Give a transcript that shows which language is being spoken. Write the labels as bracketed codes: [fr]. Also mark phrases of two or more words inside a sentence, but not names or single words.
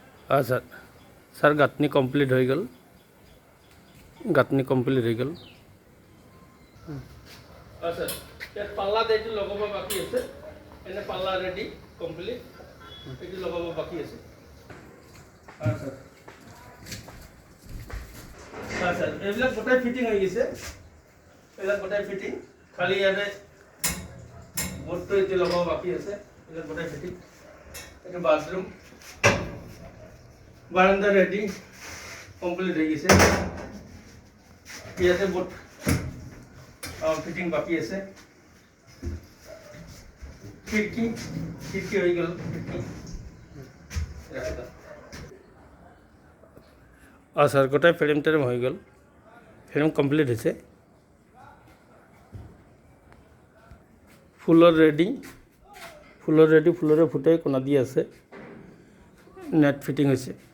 [bn] আচ্ছা স্যার গাঁথনি কমপ্লিট হয়ে গেল, গাঁথনি কমপ্লিট হয়ে গেল। [as] আচ্ছা ইয়াত পাল্লা এইটো লগাব বাকী আছে, এনে পাল্লা [en] ready complete, [as] এইটো লগাব বাকী আছে। আচ্ছা আচ্ছা এইবিলাক গোটাই ফিটিং হৈ গৈছে, এইবিলাক গোটাই ফিটিং, খালি ইয়াতে বোৰ্ডটো এতিয়া লগাব বাকী আছে, এইবিলাক গোটাই ফিটিং। এইটো বাথৰুম, বাৰান্দা [en] ready complete [as] হৈ গৈছে। ইয়াতে [en] board fitting [as] বাকি আছে। [bn] খিড়কি খিড়কি হয়ে গেল, খিড়কি স্যার গোটাই ফ্রেম টেম হয়ে গেল, ফ্রেম কমপ্লিট হয়েছে। [en] floor ready, [bn] ফুলরে ফুটাই কোনা দিয়ে আছে, [en] net fitting [bn] হয়েছে।